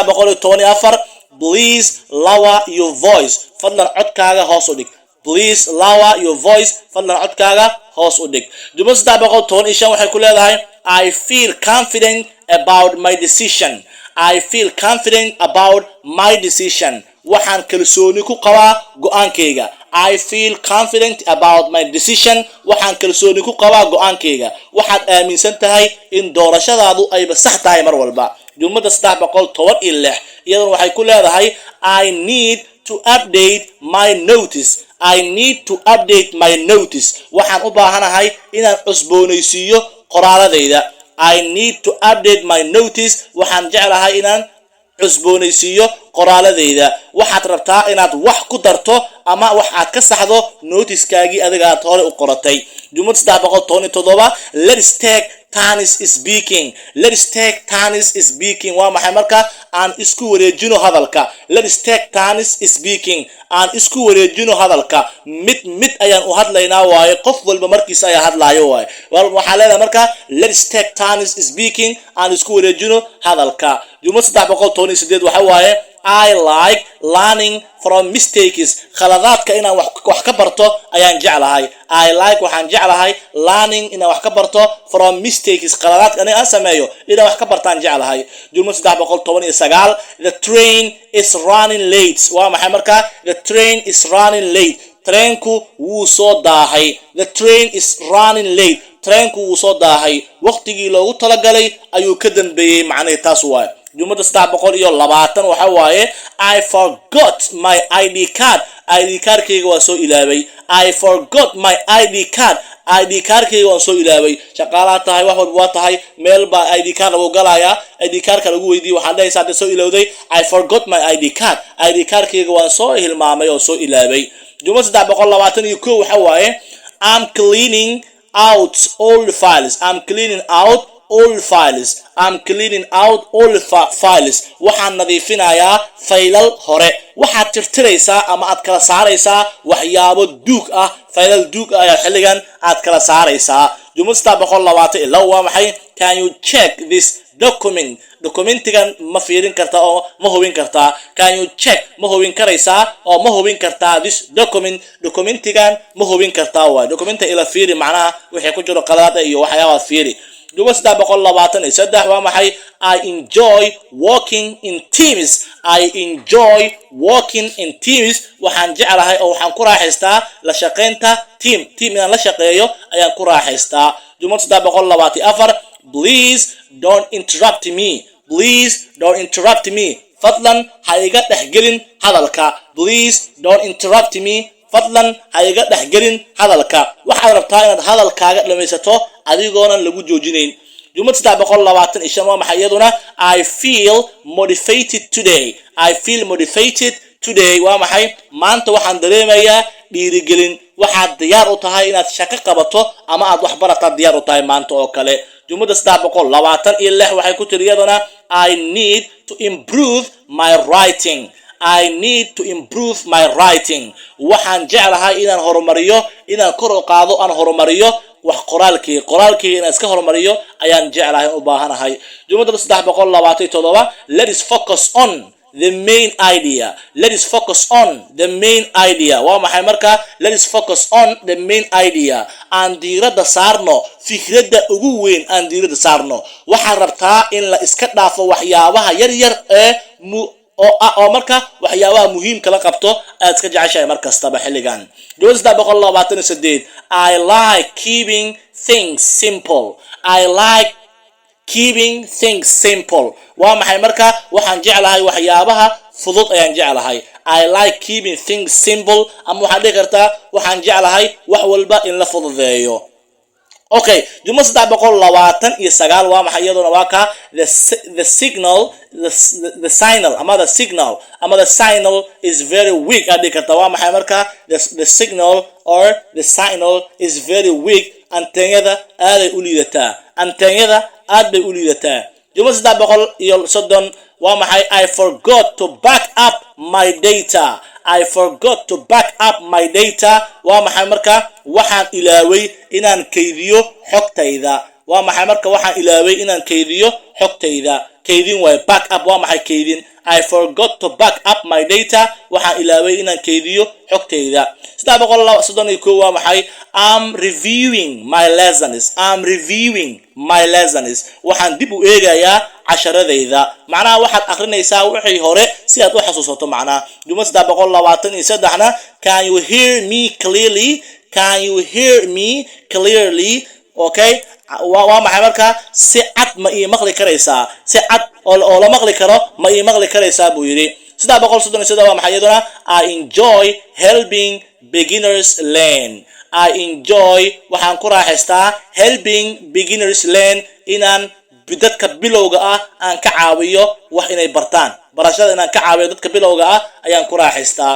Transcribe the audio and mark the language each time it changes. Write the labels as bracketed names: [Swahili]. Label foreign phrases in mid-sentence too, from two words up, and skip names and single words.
[Somali] 314 [English] please lower your voice [Somali] fadlan codkaaga hoos u dhig [English] please lower your voice [Somali] fadlan codkaaga hoos u dhig jumla 315 waxay ku leedahay [English] I feel confident about my decision I feel confident about my decision [Somali] waxaan kalsooni ku qabaa go'aankayga [English] I feel confident about my decision [Somali] waxaan kalsooni ku qabaa go'aankayga waxaad aaminsan tahay in doorashadaadu ay sax tahay mar walba jumlada 316 iyaduna waxay ku leedahay [English] I need to update my notice I need to update my notice [Somali] waxaan u baahanahay inaan cusboonaysiiyo qoraaladayda [English] I need to update my notice [Somali] waxaan jeclahay inaan cusboonaysiiyo qoraaladayda waxaad rabtaa inaad wax ku darto ama wax aad ka saxdo notice-kaagii adiga aad hore u qoratay jumlada 317 [English] let's take turns speaking [Somali] waa maxay marka aan isku wareejino hadalka [English] let's take turns speaking [Somali] aan isku wareejino hadalka mid ayaan u hadlaynaa waaye qof walba markiisa ayaa hadlaayo waaye waxaa leedahay marka [English] let's take turns speaking [Somali] aan isku wareejino hadalka jumlada 318 waxa waaye [English] I like learning from mistakes [Somali] khaladaadka inaan wax ka barto ayaan jeclahay [English] I like [Somali] waxaan jeclahay learning inaan wax ka barto [English] from mistakes [Somali] khaladaadka aan sameeyo inaan wax ka bartaan jeclahay jumlada [English] 319 the train is running late [Somali] waa maxay marka [English] the train is running late [Somali] trainku wuu soo daahay [English] the train is running [Somali] late trainku wuu soo daahay waqtigii loogu talagalay ayuu ka dambeeyay macnaheedu taas waa jumlada 320 waxa waaye [English] I forgot my [Somali] ID cardkayga waa soo ilaabay [English] I forgot my [Somali] ID cardkayga waan soo ilaabay shaqaalaha tahay wax walba waa tahay meel baa ID card lagu galayaa ID cardka lagu weydiiyay waxaan leeyahay hadda soo ilowday [English] I forgot my [Somali] ID cardkayga waan soo hilmaamay oo soo ilaabay jumlada 321 waxa waaye [English] I'm cleaning out all files [Somali] waxaan nadiifinayaa faylal hore waxaad tirtiraysaa ama aad kala saaraysaa waxyaabo duug ah faylal duug ah ayaa xilligan aad kala saaraysaa jumlada 322 waa maxay [English] can you check [Somali] this documentigan ma fiirin kartaa oo ma hubin kartaa [English] can you check [Somali] ma hubin karaysaa oo ma hubin kartaa this documentigan ma hubin kartaa waa documenta ila fiiri macnaha wixii ku jiro qalad iyo waxyaabaha fiiri jumlada 323 waa maxay [English] I enjoy working in [Somali] teams waxaan jeclahay oo waxaan ku raaxaystaa la shaqeynta team inaan la shaqeeyo ayaan ku raaxaystaa jumlada 324 [English] please don't interrupt me [Somali] fadlan ha iga dhexgelin hadalka fadlan ha iga dhexgelin hadalka waxaad rabtaa inaad hadalkaaga dhamaysato adigoonan lagu joojinayn jumlada 325 waa maxay iyaduna [English] I feel motivated [Somali] today waa maxay maanta waxaan dareemayaa dhiirigelin waxaad diyaar u tahay inaad shaqo qabato ama aad wax barataa diyaar u tahay maanta oo kale jumlada 326 waxay ku tiri iyaduna [English] I need to improve my [Somali] writing waxaan jeclahay inaan horumariyo inaan kor u qaado aan horumariyo wax qoraalkii inaan iska horumariyo ayaan jeclahay u baahanahay jumlada 327 [English] let's focus on the main idea. Let us focus on the main idea. [Somali] Waa maxay marka? [English] Let us focus on the main idea. [Somali] Aan diiradda saarno fikradda ugu weyn aan diiradda saarno. Waxaan rabtaa in la iska dhaafo waxyaabaha yar yar ee oo marka waxyaabaha muhiimka la qabto aad ka jeceshahay mar kastaba xilligan. [English] Jumlada 328 I like keeping things simple. I like keeping things simple. [Somali] Waa maxay marka? Waxaan jeclahay waxyaabaha fudud ayaan jeclahay. [English] I like keeping things simple. [Somali] Ama waxaad dhihi kartaa waxaan jeclahay wax walba in la fududeeyo. Okay, jumlada 329 waa maxay iyaduna waa ka [English] the signal is very weak. [Somali] Aad dhihi kartaa waa maxay marka? [English] The signal or the signal is very weak. [Somali] Anteenyada aad ay u liidataa. Anteenyada aad bay u liidataa. Jumlada 330 waa maxay? [English] I forgot to back up my data. I forgot to back up my data. [Somali] Waa maxay marka? Waxaan ilaaway inaan kaydiyo xogtayda. Waa maxay marka? Waxaan ilaaway inaan kaydiyo xogtayda. Kaydin way [English] back up. [Somali] Waa maxay kaydin? [English] I forgot to back up my data. [Somali] Waxaan ilaaway inaan kaydiyo xogtayda. 331 waa maxay? [English] I'm reviewing my lessons. I'm reviewing my lessons. [Somali] Waxaan dib u eegayaa casharadayda. Macnaha waxaad akhrinaysaa wixii hore si aad u xasuusato macnaha. [English] Jumlada 323na can you hear me clearly? Can you hear me clearly? [Somali] Okay? waa maxay marka? Si cad ma ii maqli karaysaa? Si cad oo la maqli karo ma ii maqli karaysaa buu yiri. 337 waa maxay iyaduna? [English] I enjoy helping beginners learn. I enjoy [Somali] waxaan ku raaxaystaa [English] helping beginners learn [Somali] inaan dadka bilowga ah aan ka caawiyo wax inay bartaan. Barashada inaan ka caawiyo dadka bilowga ah ayaan ku raaxaystaa.